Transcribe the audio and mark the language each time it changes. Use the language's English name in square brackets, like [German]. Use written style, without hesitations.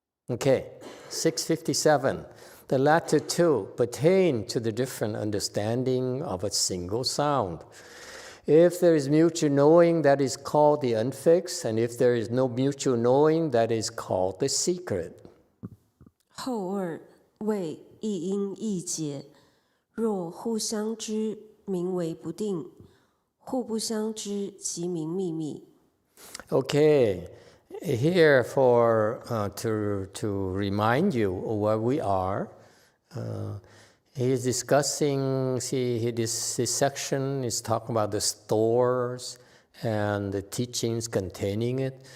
[English] Okay. 657. The latter two pertain to the different understanding of a single sound. If there is mutual knowing, that is called the unfixed, and if there is no mutual knowing, that is called the secret. [Chinese] 后二谓一因一解，若互相知，名为不定；互不相知，即名秘密。 [English] Okay, here for to remind you where we are. He is discussing. This section is talking about the stores and the teachings containing it.